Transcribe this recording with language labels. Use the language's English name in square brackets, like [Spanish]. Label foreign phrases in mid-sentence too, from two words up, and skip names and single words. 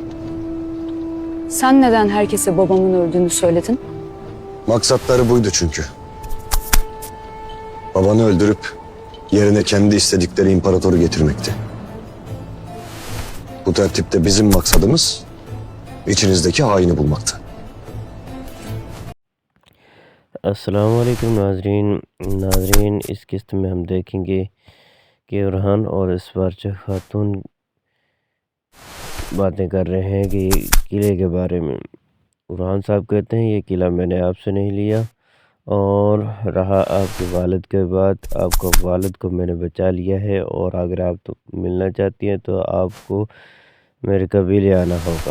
[Turkish] Sen neden herkese babamın öldüğünü söyledin? Maksatları buydu çünkü. Babanı öldürüp yerine kendi istedikleri imparatoru getirmekti. Bu tertipte bizim maksadımız içinizdeki haini bulmaktı. [Hindi] अस्सलाम वालेकुम नाजरीन इस किस्त में हम देखेंगे कि उरहान और इसबारचा खातून बातें कर रहे हैं कि किले के बारे में। उरहान साहब कहते हैं ये किला मैंने आपसे नहीं लिया, और रहा आपके वालिद के बाद, आपको वालिद को मैंने बचा लिया है, और अगर आप तो मिलना चाहती हैं तो आपको मेरे कबीले आना होगा।